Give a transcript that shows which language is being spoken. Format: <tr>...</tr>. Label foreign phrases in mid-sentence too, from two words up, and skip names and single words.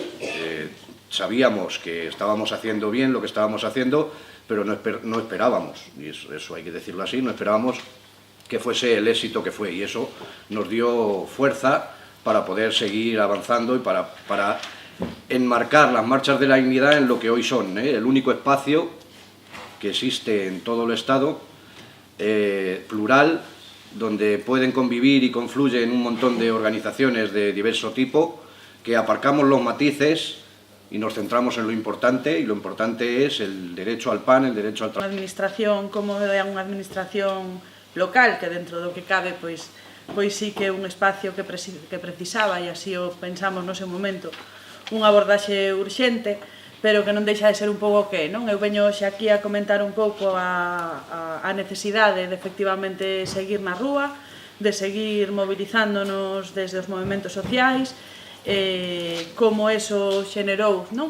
<es>Sabíamos que estábamos haciendo bien lo que estábamos haciendo, pero no esperábamos, y eso hay que decirlo así, no esperábamos que fuese el éxito que fue, y eso nos dio fuerza para poder seguir avanzando y para enmarcar las marchas de la dignidad en lo que hoy son, el único espacio que existe en todo el Estado, plural, donde pueden convivir y confluyen un montón de organizaciones de diverso tipo, que aparcamos los matices y nos centramos en lo importante, y lo importante es el derecho al pan, el derecho al trabajo.</es> <gl>Unha administración como é unha administración local, que dentro do que cabe, pois sí que é un espacio que precisaba, e así o pensamos no seu momento, unha abordaxe urxente, pero que non deixa de ser un pouco que, non? Eu veño hoxe aquí a comentar un pouco a necesidade de efectivamente seguir na rúa, de seguir movilizándonos desde os movimentos sociais, como eso xenerou, non?</gl>